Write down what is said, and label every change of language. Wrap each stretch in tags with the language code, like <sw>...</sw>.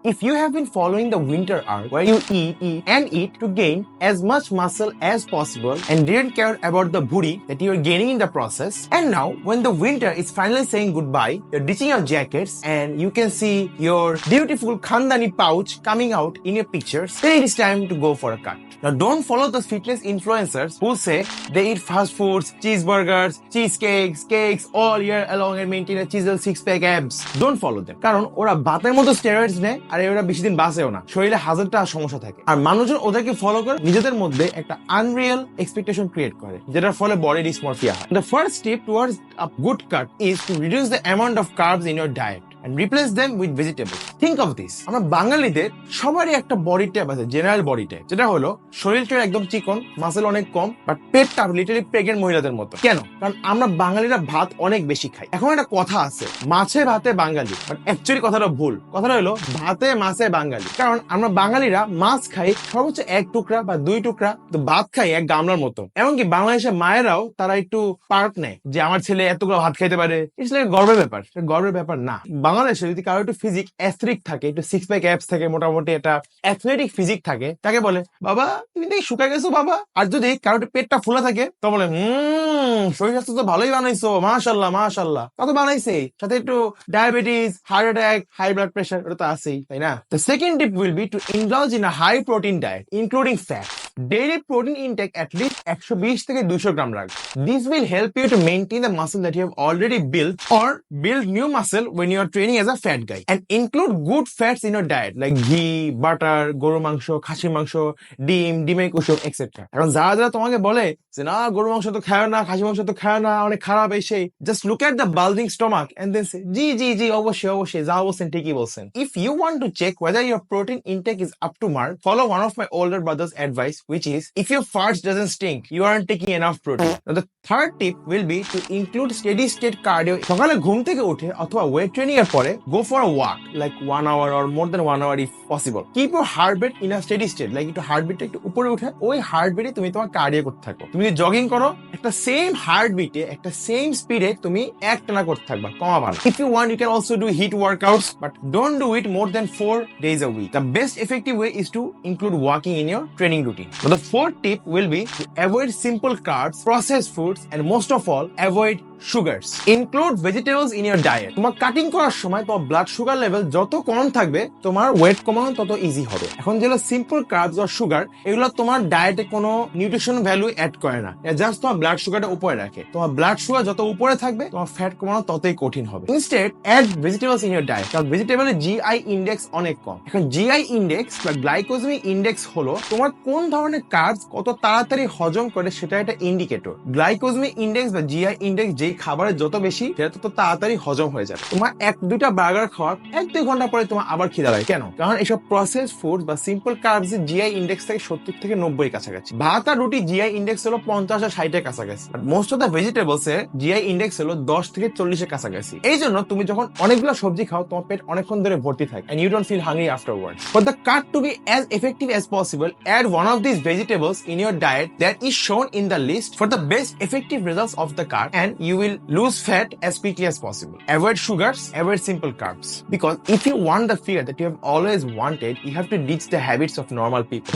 <en>If you have been following the winter arc where you eat to gain as much muscle as possible and didn't care about the booty that you are gaining in the process, and now when the winter is finally saying goodbye, you're ditching your jackets and you can see your beautiful Khandani pouch coming out in your pictures, then it is time to go for a cut. Now don't follow those fitness influencers who say they eat fast foods, cheeseburgers, cheesecakes, cakes all year long and maintain a chiseled six-pack abs. Don't follow them.</en> <bn>কারণ ওরা বাতের মতো steroids নেয় আর ওরা বেশি দিন বাঁচেও না, শরীরে হাজারটা সমস্যা থাকে। আর মানুষজন ওদেরকে ফলো করে নিজেদের মধ্যে একটা আনরিয়েল এক্সপেকটেশন ক্রিয়েট করে, যেটার ফলে বডি ডিসমরফিয়া হয়।</bn> <en>The first step towards a good cut is to reduce the amount of carbs in your diet and replace them with vegetables. Think of this.</en> <bn>আমরা বাঙালিদের সবারই একটা বডি টাইপ আছে, general body type, যেটা হলো শরীরটা একদম চিকন, মাসেল অনেক কম, বাট পেটটা লিটারালি প্রেগনেন্ট মহিলাদের মতো। কেন? কারণ আমরা বাঙালিরা ভাত অনেক বেশি খাই। এখন একটা কথা আছে, মাছে ভাতে বাঙালি, বাট অ্যাকচুয়ালি কথাটা ভুল। কথাটা হলো ভাতে মাছে বাঙালি। কারণ আমরা বাঙালিরা মাছ খাই সর্বোচ্চ 1 টুকরা বা 2 টুকরা, তো ভাত খাই 1 গামলার মতো। এমনকি বাংলাদেশের মায়েরাও তারা একটু পার্ট নেয় যে আমার ছেলে এতগুলো ভাত খাইতে পারে। এটা গর্বের ব্যাপার, গর্বের ব্যাপার না। বাংলাদেশে যদি কারো একটু ফিজিক অ্যাথলেটিক থাকে, একটু সিক্স প্যাক অ্যাপস থাকে, মোটামুটি একটা অ্যাথলেটিক ফিজিক থাকে, তাকে বলে বাবা তুমি দেখি শুকাই গেছো বাবা। আর যদি কারো পেটটা ফুলা থাকে তো বলে শরীর স্বাস্থ্য তো ভালোই বানাইছো, মাশাল্লাহ মাশাল্লাহ। কত বানাইছে, সাথে একটু diabetes, heart attack, high blood pressure, ওটা তো আছেই, তাই না?</bn> <en>The second tip will be to indulge in a high protein diet including fat. Daily protein intake at least 120 থেকে 200 gram রাখবে। This will help you to maintain the muscle that you have already built or build new muscle when you are training as a fat guy. And include good fats in your diet like ghee, butter, গরু মাংস, খাসির মাংস, ডিমের কুসুম etcetera.</en> <bn>এখন যারা যারা তোমাকে বলে যে না গরু মাংস তো খায় না, খাসি মাংস তো খায় না, অনেক খারাপ এই সেই, just look at the bulging stomach and then say জি অবশ্যই অবশ্যই যা বলছেন ঠিকই বলছেন।</bn> <en>If you want to check whether your protein intake is up to mark, follow one of my older brother's advice, which is if your farts doesn't stink, you aren't taking enough protein. Now the third tip will be to include steady state cardio. সকালে ঘুম থেকে উঠে অথবা weight training এর পরে go for a walk like 1 hour or more than 1 hour if possible.</en> <bn>Keep your heartbeat in a steady state, like একটু হার্টবিটটা একটু উপরে উঠে ওই হার্টবিটে তুমি তোমার কার্ডিও করতে থাকো।</bn> <en>তুমি যদি জগিং করো একটা সেম হার্টবিটে একটা সেম স্পিডে তুমি একটানা করতে থাকবা, কমাবা না। If you want you can also do HIIT workouts, but don't do it more than 4 days a week. The best effective way is to include walking in your training routine. So the fourth tip will be to avoid simple carbs, processed foods, and most of all avoid sugars. Include vegetables in your diet.</en> <bn>তোমার cutting করার সময় তোমার blood sugar level যত কম থাকবে তোমার wait কমানো তত easy হবে। এখন যেগুলো সিম্পল কার্বস আর সুগার, এগুলো তোমার ডায়েটে কোনো নিউট্রিশন ভ্যালু অ্যাড করে না, জাস্ট তোমার ব্লাড সুগারটা উপরে রাখে। তোমার ব্লাড সুগার যত উপরে থাকবে তোমার ফ্যাট কমানো ততই কঠিন হবে। Instead add vegetables in your diet, কারণ ভেজিটেবলের জিআই ইন্ডেক্স অনেক কম। এখন জিআই ইন্ডেক্স বা গ্লাইকোজেমিক ইন্ডেক্স হলো তোমার কোন ধরনের কার্বস কত তাড়াতাড়ি হজম করে সেটা একটা ইন্ডিকেটর। গ্লাইকোজেমিক ইন্ডেক্স বা জিআই ইন্ডেক্স যেই খাবারের যত বেশি সেটা তত তাড়াতাড়ি হজম হয়ে যাবে। তোমার 1-2টা বার্গার খাওয়ার 1-2 ঘন্টা পরে তোমার আবার খিদা লাগে। কেন? কারণ এসব প্রসেস ফুড বা সিম্পল কার্বস এর জিআই ইন্ডেক্স থেকে 70 থেকে 90 কাছাকাছি। ভাত আর রুটি জিআই ইন্ডেক্স হলো 50 আর 60 এর কাছাকাছি। But most of the vegetables এর জিআই ইন্ডেক্স হলো 10 থেকে 40 এর কাছাকাছি। এই জন্য তুমি যখন অনেকগুলো সবজি খাও তোমার পেট অনেকক্ষণ ধরে ভর্তি থাকে and you don't feel hungry afterwards.</bn> <en>For the cut to be as effective as possible, add one of these vegetables in your diet that is shown in the list for the best effective results of the cut, and you will lose fat as quickly as possible. Avoid sugars, avoid simple carbs. Because if you want the figure that you have always wanted, you have to ditch the habits of normal people.</en>